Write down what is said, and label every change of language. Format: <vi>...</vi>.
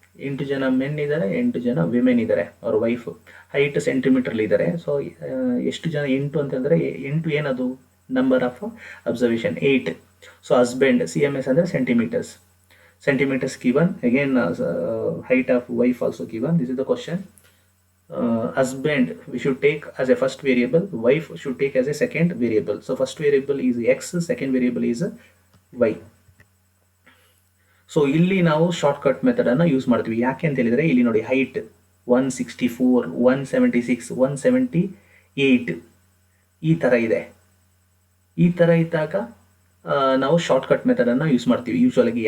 <kn>8 ಜನ ಮೆನ್ ಇದ್ದಾರೆ, 8 ಜನ ವಿಮೆನ್ ಇದ್ದಾರೆ, ಅವ್ರ ವೈಫ್ ಹೈಟ್ ಸೆಂಟಿಮೀಟರ್ ಇದ್ದಾರೆ. ಸೊ ಎಷ್ಟು ಜನ 8 ಅಂತಂದ್ರೆ 8 ಏನದು number of observation 8.</kn> <en>So husband CMS ಅಂದ್ರೆ centimeters given. Again height of wife also given. This is the question. Husband we should take as a first variable, wife should take as a second variable. So first variable is x, second variable is y.</en> <kn>So ಇಲ್ಲಿ ನಾವು shortcut method ಅನ್ನು use ಮಾಡ್ತೀವಿ. ಯಾಕೆ ಅಂತ ಹೇಳಿದ್ರೆ ಇಲ್ಲಿ ನೋಡಿ height 164, 176, 178 ಈ ತರ ಇದೆ. ಈ ತರ ಇದ್ದಾಗ ನಾವು ಶಾರ್ಟ್ಕಟ್ ಮೆಥಡ್ ಅನ್ನು ಯೂಸ್ ಮಾಡ್ತೀವಿ ಯೂಶುವಲಾಗಿ.</kn>